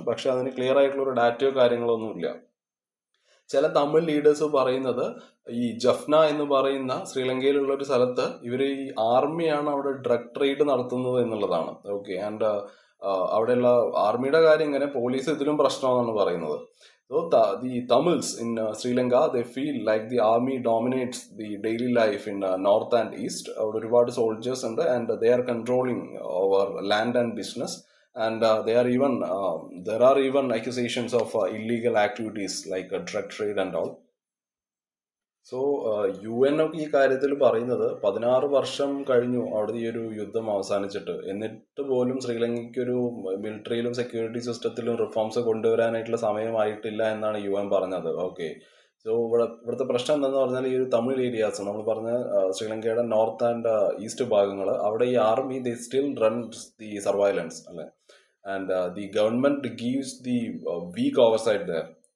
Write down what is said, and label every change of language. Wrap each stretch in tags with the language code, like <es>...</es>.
<ml>പക്ഷെ അതിന് ക്ലിയർ ആയിട്ടുള്ള ഒരു ഡാറ്റയോ കാര്യങ്ങളോ ഒന്നുമില്ല. ചില തമിഴ് ലീഡേഴ്സ് പറയുന്നത് ഈ ജഫ്ന എന്ന് പറയുന്ന ശ്രീലങ്കയിലുള്ള ഒരു സ്ഥലത്ത് ഇവർ ഈ ആർമിയാണ് അവിടെ ഡ്രഗ് ട്രേഡ് നടത്തുന്നത് എന്നുള്ളതാണ്. ഓക്കെ, ആൻഡ് അവിടെയുള്ള ആർമിയുടെ കാര്യം ഇങ്ങനെ, പോലീസ് ഇതിലും പ്രശ്നമാണെന്നാണ് പറയുന്നത്.</ml> <en>So the Tamils in Sri Lanka, they feel like the army dominates the daily life in north and east.</en> <ml>അവിടെ ഒരുപാട് സോൾജേഴ്സ് ഉണ്ട്,</ml> <en>And they are controlling our land and business. And there are even accusations of illegal activities like drug trade and all.</en> <ml>So UN ഒക്കെ ഈ കാര്യത്തിൽ പറയുന്നത് 16 വർഷം കഴിഞ്ഞു അവിടെ ഈ ഒരു യുദ്ധം അവസാനിച്ചിട്ട്. എന്നിട്ട് പോലും ശ്രീലങ്കയ്ക്ക് ഒരു മിലിറ്ററിയിലും സെക്യൂരിറ്റി സിസ്റ്റത്തിലും റിഫോംസ് കൊണ്ടുവരാനായിട്ടുള്ള സമയമായിട്ടില്ല എന്നാണ് UN പറഞ്ഞത്. ഓക്കെ, സോ ഇവിടുത്തെ പ്രശ്നം എന്താണെന്ന് പറഞ്ഞാൽ ഈ ഒരു തമിഴ് ഏരിയാസ് നമ്മൾ പറഞ്ഞ ശ്രീലങ്കയുടെ നോർത്ത് ആൻഡ് ഈസ്റ്റ് ഭാഗങ്ങൾ, അവിടെ ഈ army</ml> <en>they still runs the surveillance</en> <ml>അല്ലെ,</ml> <en>And the government gives the weak oversight there.</en>